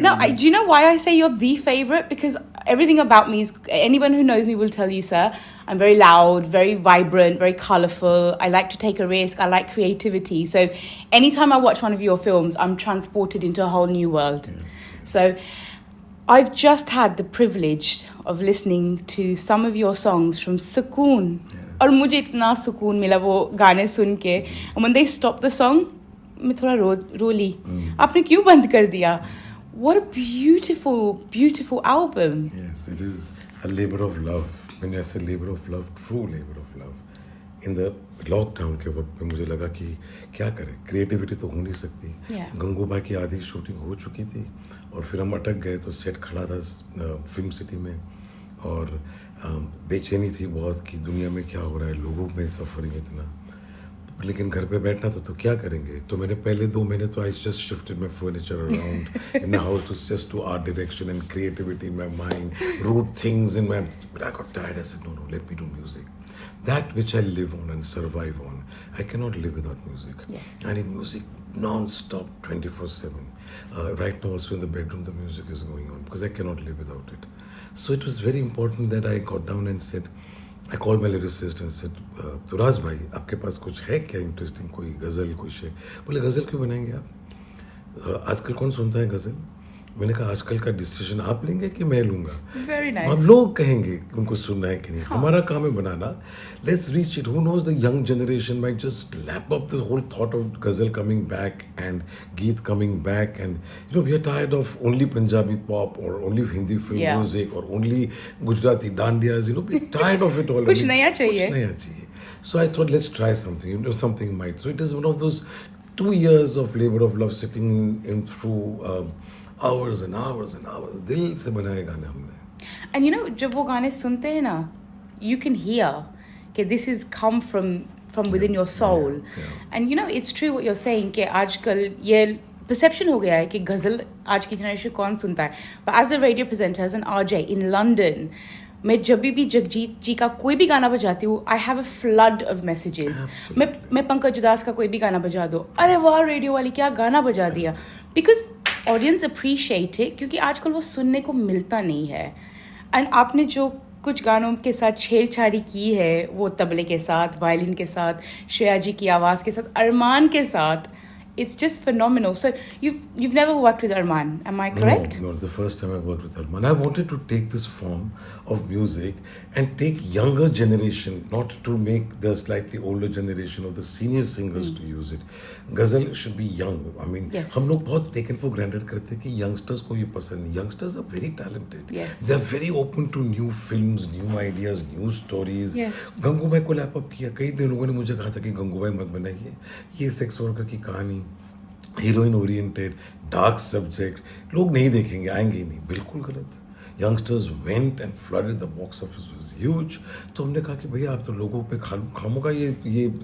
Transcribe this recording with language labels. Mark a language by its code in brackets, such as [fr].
[en] No, do you know why I say you're the favorite? Because everything about me is, anyone who knows me will tell you, sir, I'm very loud, very vibrant, very colourful. I like to take a risk. I like creativity. So anytime I watch one of your films, I'm transported into a whole new world. Yeah. So I've just had the privilege of listening to some of your songs from Sukoon. [hi] और मुझे इतना सुकून मिला वो गाने सुन के. [en] And when they stopped the song, [hi] मैं थोड़ा रो ली. आपने क्यों बंद कर दिया? [en] What a beautiful, beautiful album. Yes, it is a labor of love. When I say labor of love, true labor of love. In the [hi] lockdown के वक्त में मुझे लगा कि क्या करें, क्रिएटिविटी तो हो नहीं सकती. [en] Yeah. [hi] गंगूबा की आधी शूटिंग हो चुकी थी और फिर हम अटक गए तो सेट खड़ा था फिल्म सिटी में और बेचैनी थी बहुत कि दुनिया में क्या हो रहा है, लोगों में सफरिंग इतना, लेकिन घर पे बैठना तो क्या करेंगे. तो मैंने पहले 2 महीने तो [en] I just shifted my furniture around in house to just to art direction and creativity in my mind, wrote things in my, but I got tired. I said no let me do music. That which I live on and survive on, I cannot live without music. Yes. I need music non-stop 24/7. Right now also in the bedroom the music is going on because I cannot live without it. So it was very important that I got down and said, I called my lyricist and said, [hi] तो राज भाई आपके पास कुछ है क्या interesting, कोई गज़ल कोई शेर. बोले गज़ल क्यों बनाएंगे आप, आजकल कौन सुनता है गज़ल. मैंने कहा आजकल का डिसीजन आप लेंगे कि मैं लूँगा. [en] Very nice. [hi] हम लोग कहेंगे कि उनको सुनना है कि नहीं. हमारा काम है बनाना. [en] Let's reach it. Who knows, the young generation might just lap up the whole thought of ghazal coming back and Geet coming back, and we are tired of only Punjabi pop or only Hindi film music or only Gujarati dandiyas. We're tired of it all. [hi] कुछ नया चाहिए. कुछ नया चाहिए. [en] So I thought let's try something. Something might. So it is one of those 2 years of labor of love sitting in through hours and hours and hours. [hi] दिल से बनाए गाने हमने. [en] And [hi] जब वो गाने सुनते हैं ना, [en] you can hear कि this is come from within your soul. Yeah. And it's true what you're saying [hi] कि आजकल ये perception हो गया है कि गज़ल आज की generation कौन सुनता है. [en] But as a radio presenter, as an RJ in London, [hi] मैं जब भी जगजीत जी का कोई भी गाना बजाती हूँ, [en] I have a flood of messages. [hi] मैं पंकज उदास का कोई भी गाना बजा दो, अरे वाह रेडियो वाली क्या गाना बजा दिया. [en] Because audience appreciate it, [hi] क्योंकि आजकल वो सुनने को मिलता नहीं है. एंड आपने जो कुछ गानों के साथ छेड़छाड़ी की है, वो तबले के साथ, वायलिन के साथ, श्रेया जी की आवाज़ के साथ, अरमान के साथ, [en] it's just phenomenal. So you've never worked with Arman, am I correct? No, the first time I worked with Arman. I wanted to take this form of music and take younger generation, not to make the slightly older generation of the senior singers to use it. Ghazal should be young. I mean, Yes. [hi] हम लोग बहुत [en] taken for granted [hi] करते हैं कि youngsters को ये पसंद नहीं. [en] Youngsters are very talented. Yes. They are very open to new films, new ideas, new stories. Yes. [hi] Gangubai को लैप अप किया. कई लोगों ने मुझे कहा था कि गंगूबाई मत बनाइए, ये सेक्स वर्कर की कहानी, हीरोइन ओरिएंटेड, डार्क सब्जेक्ट, लोग नहीं देखेंगे, आएंगे ही नहीं. बिल्कुल गलत. [en] Youngsters went and flooded the box office was huge. [hi] तो हमने कहा कि भैया आप तो लोगों पे खामोगा ये